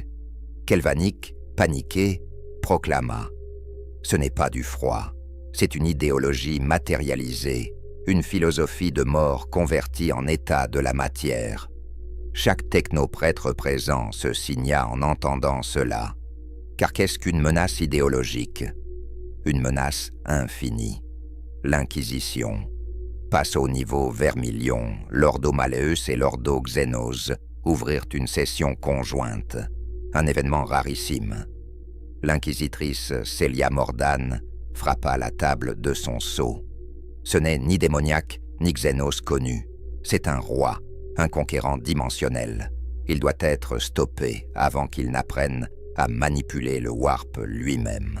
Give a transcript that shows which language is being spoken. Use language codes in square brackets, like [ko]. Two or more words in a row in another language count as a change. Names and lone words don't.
[fr] Kelvanic, paniqué, proclama « Ce n'est pas du froid, c'est une idéologie matérialisée, une philosophie de mort convertie en état de la matière. » Chaque technoprêtre présent se signa en entendant cela. Car qu'est-ce qu'une menace idéologique? Une menace infinie. L'Inquisition passe au niveau Vermilion, l'Ordo Malleus et l'Ordo Xenos ouvrirent une session conjointe, un événement rarissime. L'inquisitrice Célia Mordan frappa la table de son sceau. Ce n'est ni démoniaque, ni Xenos connu. C'est un roi, un conquérant dimensionnel. Il doit être stoppé avant qu'il n'apprenne à manipuler le warp lui-même.